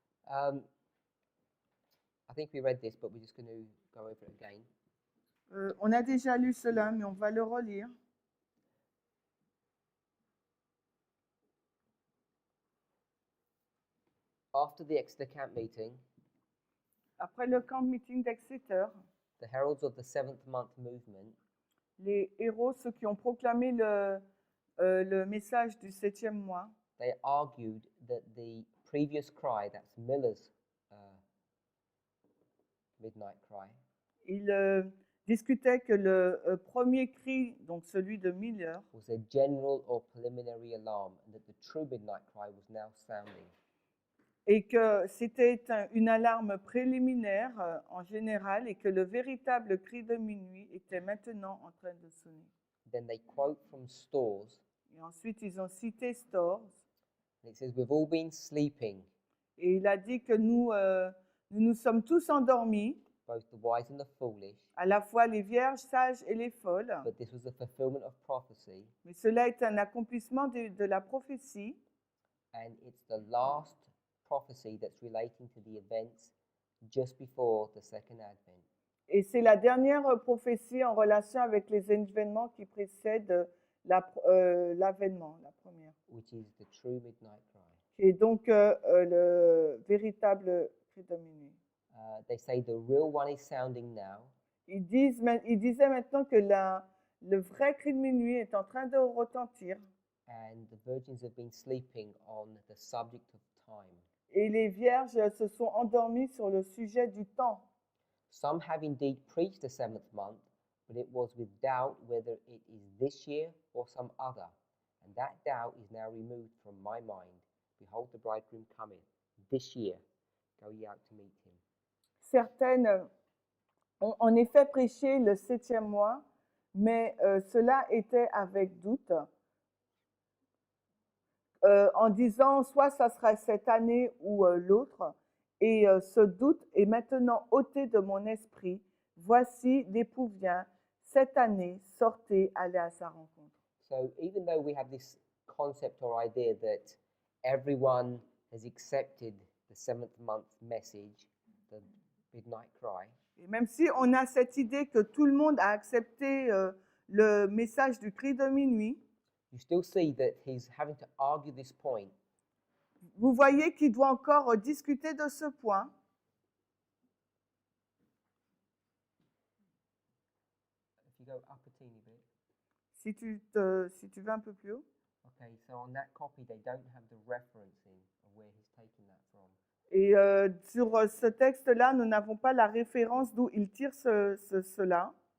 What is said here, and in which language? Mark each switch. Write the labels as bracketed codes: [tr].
[en] I think we read this, but we're just going to go over it again. [fr] On a déjà lu cela, mais on va le relire. [en] After the Exeter camp meeting, [fr] Après le camp meeting d'Exeter, [en] the heralds of the seventh month movement [fr] les héros, ceux qui ont proclamé le message du 7e mois, [en] they argued that the previous cry, that's Miller's midnight cry, [fr] ils discutaient que le premier cri, donc celui de Miller, [en] was a general or preliminary alarm, and that the true midnight cry was now sounding. [fr] et que c'était une alarme préliminaire en général et que le véritable cri de minuit était maintenant en train de sonner. [en] Then they quote from Stores, [fr] Et ensuite, ils ont cité Stores, [en] and it says, "We've all been sleeping, [fr] et il a dit que nous sommes tous endormis, [en] both the wise and the foolish, [fr] à la fois les vierges sages et les folles, [en] but this was the fulfillment of prophecy, [fr] mais cela est un accomplissement de la prophétie, [en] and it's the last prophecy that's relating to the events just before the second advent." [fr] et c'est la dernière prophétie en relation avec les événements qui précèdent l'avènement, la première, [en] Which is the true midnight cry. [fr] qui est donc le véritable cri de minuit. [en] They say the real one is sounding now, [fr] Ils disaient maintenant que le vrai cri de minuit est en train de retentir, [en] and the virgins have been sleeping on the subject of time. [fr] et les vierges se sont endormies sur le sujet du temps. [en] Some have indeed preached the seventh month, but it was with doubt whether it is this year or some other. And that doubt is now removed from my mind. Behold, the bridegroom cometh this year. Go ye out to meet him. [fr] Certaines ont en effet prêché le 7e mois, mais cela était avec doute, en disant soit ça sera cette année ou l'autre, et ce doute est maintenant ôté de mon esprit. Voici, l'époux vient, cette année, sortez, allez à sa rencontre. [en] So even though we have this concept or idea that everyone has accepted the seventh month message, the midnight cry, [fr] Et même si on a cette idée que tout le monde a accepté le message du cri de minuit, [en] you still see that he's having to argue this point. [fr] vous voyez qu'il doit encore discuter de ce point. [en] If you go up a teeny bit. [fr] Si tu vas un peu plus haut. [en] Okay, so on that copy, they don't have the referencing of where he's taking that from. [fr] Et sur ce texte-là, nous n'avons pas la référence d'où il tire cela.